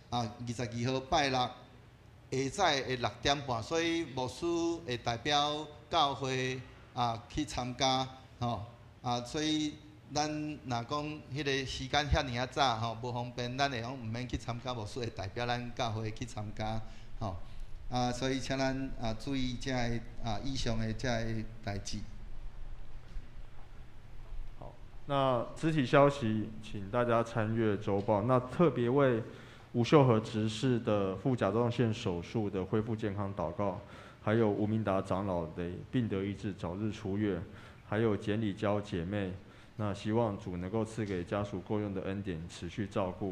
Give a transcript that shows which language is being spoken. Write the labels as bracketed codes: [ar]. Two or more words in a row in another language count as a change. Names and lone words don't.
[nan] 22 号拜六下早的6点半，所以牧师会代表教会去参加吼所以咱若讲迄个时间遐尔早吼，无方便，咱会讲毋免去参加，牧师会代表咱教会去参加吼所以请咱注意遮个以上的遮个代志。那肢体消息，请大家参阅周报。那特别为吴秀和执事的副甲状腺手术的恢复健康祷告，还有吴明达长老的病得医治、早日出院，还有简礼娇姐妹，那希望主能够赐给家属够用的恩典，持续照顾。